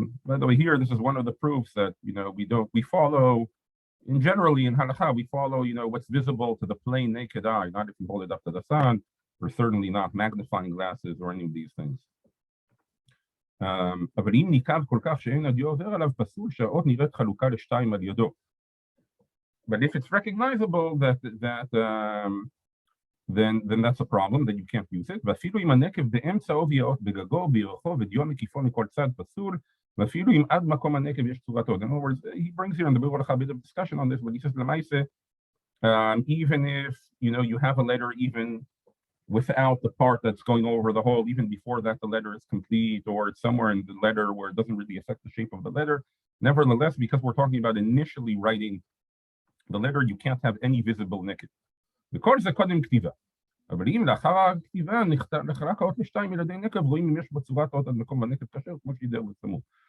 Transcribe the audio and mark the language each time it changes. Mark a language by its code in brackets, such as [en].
[en] By the way, here this is one of the proofs that we follow generally in halakha, we follow what's visible to the plain naked eye, not if you hold it up to the sun, or certainly not magnifying glasses or any of these things. [he] אבל אם ניקב כל כך שאין הדיו עובר עליו, פסול שהאות נראית חלוקה לשתיים על ידו. [en] But if it's recognizable that then that's a problem, then you can't use it. [he] ואפילו אם הנקב באמצע האותיות בגגו, בירכו, ודיו מקיפו מכל צד פסול, ואפילו אם עד מקום הנקב יש צורתו. [en] In other words, he brings here in the Orach a bit of discussion on this, but he says, למעשה, even if, you have a letter even without the part that's going over the hole, even before that the letter is complete, or it's somewhere in the letter where it doesn't really affect the shape of the letter, nevertheless, because we're talking about initially writing the letter, you can't have any visible neked. [he] וכל זה קודם כתיבה. אבל אם לאחר הכתיבה נחלק האות לשתיים ילדי נקב, רואים אם יש בצורת האות עד מקום הנקב כשר, כמו שידר בצמוד.